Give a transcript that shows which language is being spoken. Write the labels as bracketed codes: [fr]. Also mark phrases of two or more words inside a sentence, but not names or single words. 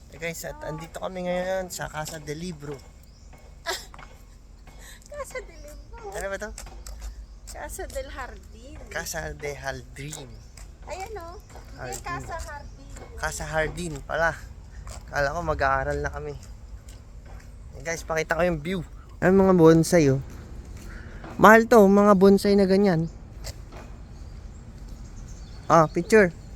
[en] Hey guys, [tl] at andito kami ngayon sa Casa de Libro. Casa del Libro. Ano ba to? Casa del Jardín. Casa de Jardín. Ayan o. Hindi, Jardín. Casa Jardín. Casa Jardín pala. Kala ko mag-aaral na kami. [en] Hey guys, [tl] pakita ko yung view. Ano mga bonsai oh. Mahal to, mga bonsai na ganyan. Ah, picture.